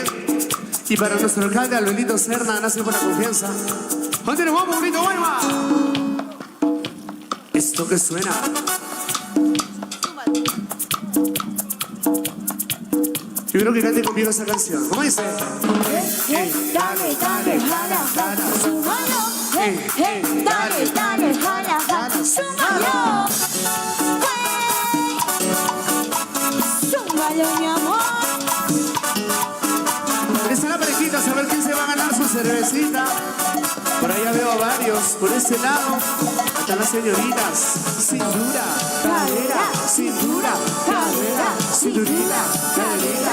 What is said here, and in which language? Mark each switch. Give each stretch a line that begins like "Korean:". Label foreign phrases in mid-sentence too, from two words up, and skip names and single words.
Spanish: Y para nuestro alcalde Albelito Serna, gracias por la confianza. ¿Dónde nos vamos, bonito Guayma? Esto que suena. Yo creo que cante conmigo esa canción. ¿Cómo dice? Dale, dale, jala, jala, súmalo. Dale, dale, jala, jala, súmalo. Súmalo, mi amor. Está la parejita, a ver quién se va a ganar su cervecita. Por allá veo a varios, por ese lado. Acá las señoritas. Cintura, cadera, cintura, cadera, cinturita, cadera.